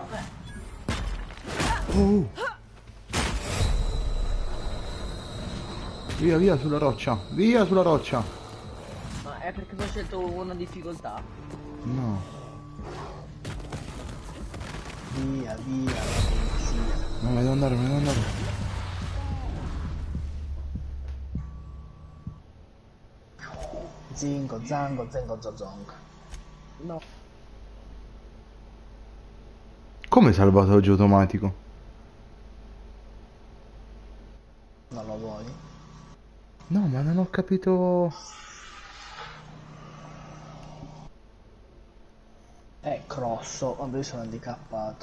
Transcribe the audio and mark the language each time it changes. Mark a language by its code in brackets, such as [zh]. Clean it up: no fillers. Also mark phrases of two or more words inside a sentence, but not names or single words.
[it] Via, via sulla roccia. Via sulla roccia. Ma è perché ho scelto una difficoltà? No. Via, via, la polizia. No, me ne devo andare, me ne devo andare. Zingo, zango, zengo, zozong. No. Come salvataggio automatico? Non lo vuoi? No, ma non ho capito. Crosso, quando io sono handicappato.